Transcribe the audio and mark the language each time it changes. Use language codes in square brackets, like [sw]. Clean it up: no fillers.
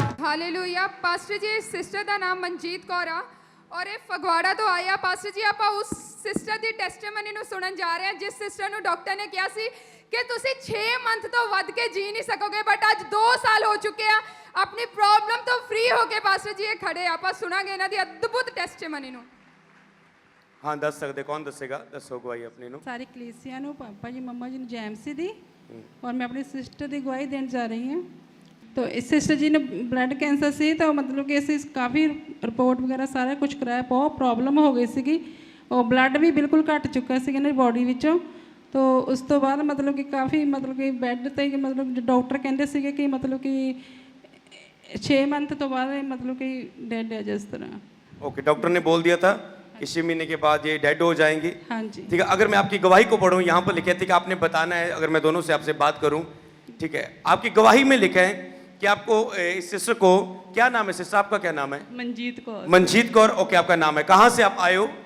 [pa] hallelujah pastor ਜੀ ਇਸ sister ਦਾ ਨਾਮ ਮਨਜੀਤ ਕੌਰ ਆ ਔਰ ਇਹ ਫਗਵਾੜਾ ਤੋਂ ਆਇਆ ਪਾਸਟਰ ਜੀ ਆਪਾਂ ਉਸ ਸਿਸਟਰ ਦੀ ਟੈਸਟੀਮਨੀ ਨੂੰ ਸੁਣਨ ਜਾ ਰਹੇ ਹਾਂ ਜਿਸ ਸਿਸਟਰ ਨੂੰ ਡਾਕਟਰ ਨੇ ਕਿਹਾ ਸੀ ਕਿ ਤੁਸੀਂ 6 ਮੰਥ ਤੋਂ ਵੱਧ ਕੇ ਜੀ ਨਹੀਂ ਸਕੋਗੇ ਬਟ ਅੱਜ 2 ਸਾਲ ਹੋ ਚੁੱਕੇ ਆ ਆਪਣੀ ਪ੍ਰੋਬਲਮ ਤੋਂ ਫ੍ਰੀ ਹੋ ਕੇ ਪਾਸਟਰ ਜੀ ਇਹ ਖੜੇ ਆ ਆਪਾਂ ਸੁਣਾਂਗੇ ਇਹਨਾਂ ਦੀ ਅਦਭੁਤ ਟੈਸਟੀਮਨੀ ਨੂੰ हाँ दस सकते कौन दसेगा दसो गवाही अपनी नु ਸਾਰੀ ਕਲੀਸਿਆ ਨੂੰ ਪਾਪਾ ਜੀ ਮੰਮਾ ਜੀ ਨੂੰ ਜੈਮਸੀ ਦੀ ਔਰ ਮੈਂ ਆਪਣੀ ਸਿਸਟਰ ਦੀ ਗਵਾਹੀ ਦੇਣ ਜਾ ਰਹੀ ਹਾਂ तो इस सिस्टर जी ने ब्लड कैंसर सी तो मतलब कि ਅਸੀਂ ਕਾਫੀ ਰਿਪੋर्ट ਵਗੈਰਾ ਸਾਰਾ ਕੁਝ ਕਰਾਇਆ ਬਹੁਤ ਪ੍ਰੋਬਲਮ ਹੋ ਗਈ ਸੀਗੀ ਉਹ ਬਲੱਡ ਵੀ ਬਿਲਕੁਲ ਘਟ ਚੁੱਕਾ ਸੀ ਇਹਨਾਂ ਦੀ ਬੋਡੀ ਵਿੱਚੋਂ तो ਉਸ ਤੋਂ ਬਾਅਦ ਮਤਲਬ ਕਿ ਕਾਫੀ ਮਤਲਬ ਕਿ ਬੈੱਡ ਤੇ ਮਤਲਬ ਡਾਕਟਰ ਕਹਿੰਦੇ ਸੀਗੇ ਕਿ ਮਤਲਬ ਕਿ 6 ਮੰਥ ਤੋਂ ਬਾਅਦ ਮਤਲਬ ਕਿ ਡੈਡ ਹੈ जिस तरह [hi] ओके डॉक्टर ने बोल दिया था कि 6 महीने के बाद ये डेड हो जाएंगे हाँ जी ठीक है अगर मैं आपकी गवाही को पढ़ूं यहाँ पर लिखे थे कि आपने बताना है अगर मैं दोनों से आपसे बात करूं ठीक है आपकी गवाही में लिखा है कि आपको इस सिस्टर को क्या नाम है सिस्टर आपका क्या नाम है मनजीत कौर मनजीत कौर ओके आपका नाम है कहाँ से आप आए हो